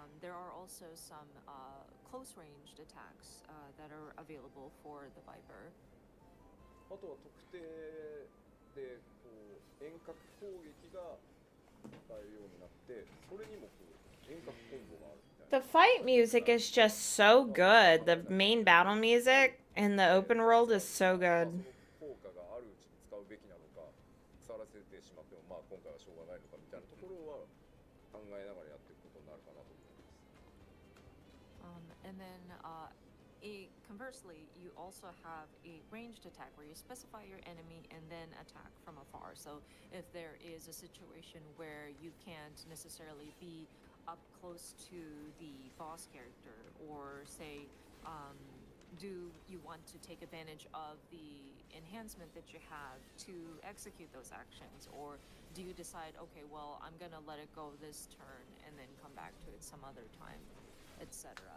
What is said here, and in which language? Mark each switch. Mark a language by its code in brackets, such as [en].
[en] There are also some close-ranged attacks that are available for the Viper. [ja] あとは特定でこう遠隔攻撃が使えるようになって、それにもこう遠隔コンボがあるみたいな。 [en] The fight music is just so good. The main battle music in the open world is so good. [ja] 効果があるうちに使うべきなのか、腐らせてしまっても今回はしょうがないのかみたいなところは考えながらやっていくことになるかなと思います。 [en] And then conversely, you also have a ranged attack where you specify your enemy and then attack from afar. So if there is a situation where you can't necessarily be up close to the boss character, or say, do you want to take advantage of the enhancement that you have to execute those actions, or do you decide, okay, well, I'm gonna let it go this turn and then come back to it some other time, etc.